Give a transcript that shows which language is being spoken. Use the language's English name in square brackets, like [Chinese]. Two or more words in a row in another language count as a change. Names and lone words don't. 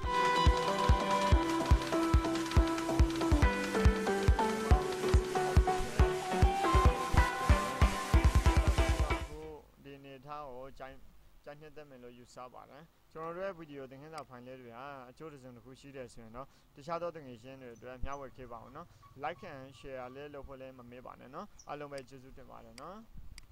[Burmese] ဒီနေထားကိုကြိုင်နှစ်သက်မယ်လို့ယူဆပါတယ်ကျွန်တော်တို့ရဲ့ဗီဒီယိုသင်ခန်းစာဖိုင်လေးတွေကအကျိုးတစ်စုံတစ်ခုရှိတယ်ဆိုရင်တော့တခြားသောသင်ငယ်ချင်းတွေအတွက်မျှဝေခဲ့ပါအောင်နော် [English] like and share [Burmese] လေးလုပ်ဖို့လည်းမမေ့ပါနဲ့နော်အားလုံးပဲကျေးဇူးတင်ပါတယ်နော်